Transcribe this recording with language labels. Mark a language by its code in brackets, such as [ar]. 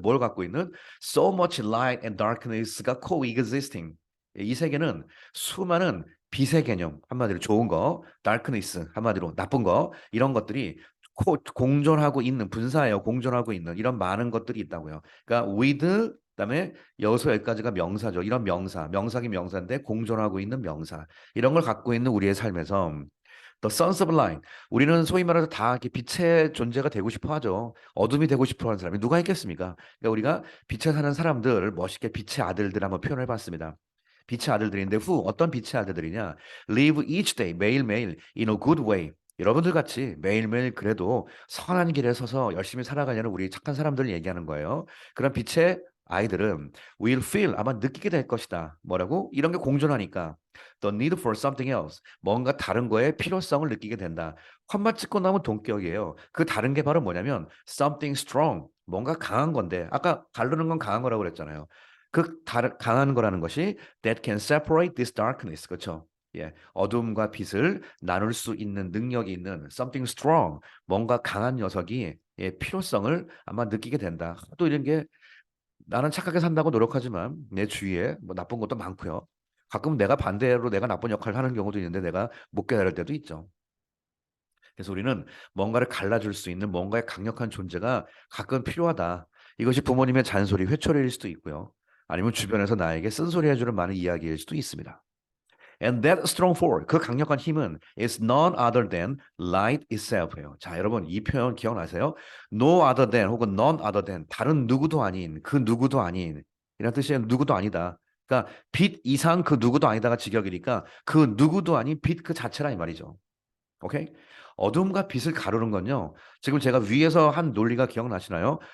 [ko] 뭘 갖고 있는? [en] So much light and darkness가 coexisting. [ko] 이 세계는 수많은 빛의 개념, 한마디로 좋은 거, darkness, 한마디로 나쁜 거, 이런 것들이 공존하고 있는, 분사예요. 공존하고 있는 이런 많은 것들이 있다고요. 그러니까 with 그다음에 여기서 여기까지가 명사죠. 이런 명사긴 명사인데 공존하고 있는 명사. 이런 걸 갖고 있는 우리의 삶에서 [en] The Sons of Light. [ko] 우리는 소위 말해서 다 이렇게 빛의 존재가 되고 싶어 하죠. 어둠이 되고 싶어 하는 사람이 누가 있겠습니까? 그러니까 우리가 빛에 사는 사람들을 멋있게 빛의 아들들 한번 표현해 봤습니다. 빛의 아들들인데 어떤 빛의 아들들이냐? [en] Live each day, [ko] 매일매일 [en] in a good way. [ko] 여러분들 같이 매일매일 그래도 선한 길에 서서 열심히 살아가려는 우리 착한 사람들을 얘기하는 거예요. 그런 빛의 아이들은 [en] will feel [ko] 아마 느끼게 될 것이다. 뭐라고? 이런 게 공존하니까 [en] the need for something else [ko] 뭔가 다른 거에 필요성을 느끼게 된다. 콤마 찍고 나면 동격이에요. 그 다른 게 바로 뭐냐면 [en] something strong [ko] 뭔가 강한 건데 아까 가르는 건 강한 거라고 그랬잖아요. 그 강한 거라는 것이 [en] that can separate this darkness [ko] 그렇죠? 예, 어둠과 빛을 나눌 수 있는 능력이 있는 [en] something strong [ko] 뭔가 강한 녀석이 예, 필요성을 아마 느끼게 된다. 또 이런 게 나는 착하게 산다고 노력하지만 내 주위에 뭐 나쁜 것도 많고요. 가끔 내가 반대로 내가 나쁜 역할을 하는 경우도 있는데 내가 못 깨달을 때도 있죠. 그래서 우리는 뭔가를 갈라줄 수 있는 뭔가의 강력한 존재가 가끔 필요하다. 이것이 부모님의 잔소리, 회초리일 수도 있고요. 아니면 주변에서 나에게 쓴소리 해주는 많은 이야기일 수도 있습니다. [en] And that strong force, [ko] 그 강력한 힘은 [en] is none other than light itself예요. [ko] 자, 여러분 이 표현 기억나세요? [en] No other than [ko] 혹은 [en] none other than [ko] 다른 누구도 아닌 그 누구도 아닌 이런 뜻이에요. 누구도 아니다. 그러니까 빛 이상 그 누구도 아니다가 직역이니까 그 누구도 아닌 빛 그 자체라 이 말이죠. 오케이? 어둠과 빛을 가르는 건요. 지금 제가 위에서 한 논리가 기억나시나요?